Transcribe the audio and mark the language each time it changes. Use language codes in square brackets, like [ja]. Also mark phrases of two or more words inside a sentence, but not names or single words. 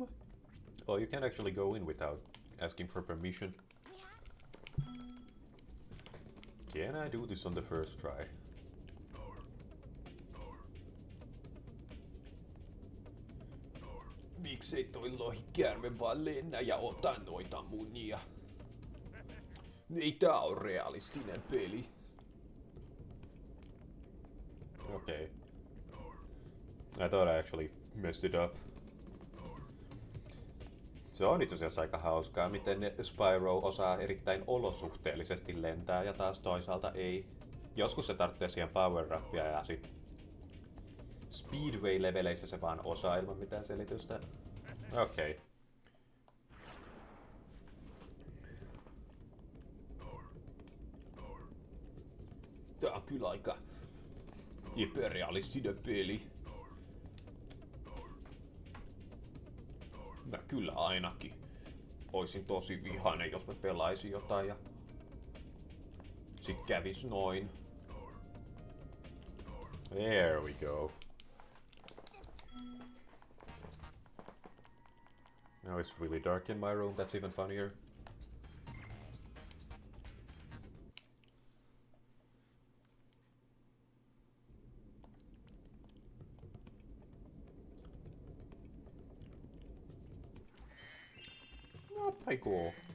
[en] Oh, you can actually go in without asking for permission. Can I do this on the first try? [fi] Miksei toi lohikäärme vaan lennä ja ota noita munia? Ei tää on realistinen peli. [en] Okay. I thought I actually messed it up. [fi] Se on itse asiassa aika hauskaa, miten Spyro osaa erittäin olosuhteellisesti lentää ja taas toisaalta ei. Joskus se tarvitsee siihen power-rappia ja sit Speedway-leveleissä se vaan osaa ilman mitään selitystä. Okei. Okay. Tää on kyllä aika epärealistinen peli. Mä kyllä ainakin oisin tosi vihainen, jos mä pelaisin jotain ja sit kävis noin. [en] There we go. Now it's really dark in my room, that's even funnier. Up I go.